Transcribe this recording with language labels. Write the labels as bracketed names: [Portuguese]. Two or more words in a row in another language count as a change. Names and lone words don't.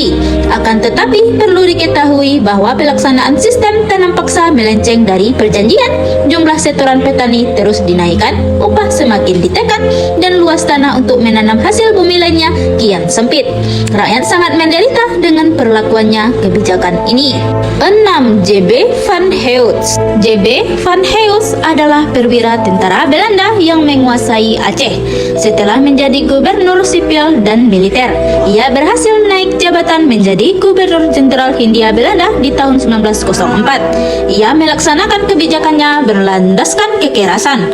[Indonesian] Akan tetapi perlu diketahui bahwa pelaksanaan sistem tanam paksa melenceng dari perjanjian. Jumlah setoran petani terus dinaikkan, upah semakin ditekan, dan luas tanah untuk menanam hasil bumi lainnya kian sempit. Rakyat sangat menderita dengan perlakuannya kebijakan ini. 6. JB van Heus. JB van Heus adalah perwira tentara Belanda yang menguasai Aceh. Setelah menjadi gubernur sipil dan militer, ia berhasil naik jabatan menjadi gubernur jenderal Hindia Belanda di tahun 1904. Ia melaksanakan kebijakannya berlandaskan kekerasan.